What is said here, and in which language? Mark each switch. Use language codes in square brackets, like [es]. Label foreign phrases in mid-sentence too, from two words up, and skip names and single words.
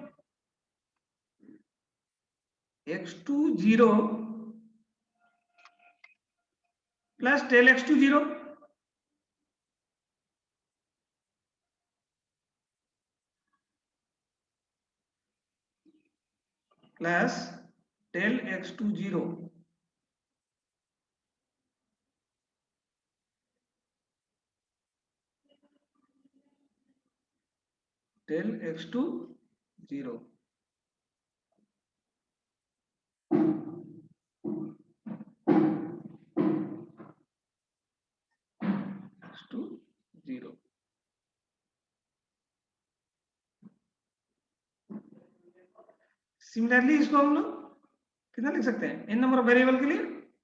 [hi] x2 0 प्लस del x2 0 प्लस del x2 0 del x2 0. x2 0. सिमिलरली इसको हम लोग कितना लिख सकते हैं [en] n number of variable [hi] के लिए?